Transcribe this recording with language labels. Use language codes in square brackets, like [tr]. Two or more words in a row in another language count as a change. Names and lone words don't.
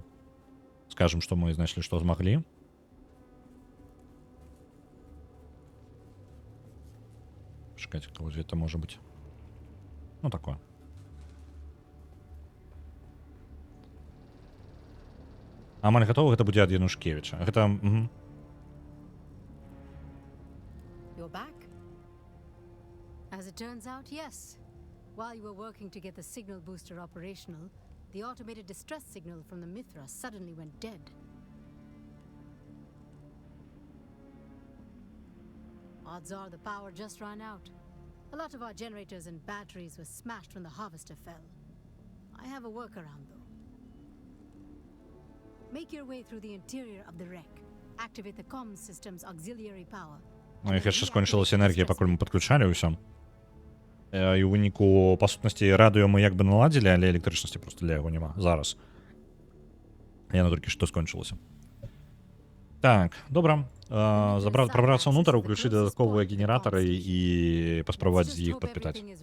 [be] Скажем, што мы знайшлі, што змаглі. Чакайце, кого это можа быць. Ну, такое. Амаль гатова, гэта будзе ад Янушкевіча. Гэта... [en] You're back? As it turns out, yes. While you were working to get the signal booster operational, the automated distress signal from the Mithra suddenly went dead. Odds are the power just ran out. A lot of our generators and batteries were smashed when the harvester fell. I have a workaround, though. Make your way through the interior of the wreck. Activate the comms system's auxiliary power. [be] Ну, іх яшчэ скончылася энергія, пакуль мы падключалі ўсё. І ў выніку, па сутнасці, радыё мы як бы наладзілі, але электрычнасці проста для яго няма. Зараз. Яно толькі што скончылася. Так, добра. Прабрацца ўнутр, уключыць дадатковыя генератары і паспрабаваць з іх падпытаць.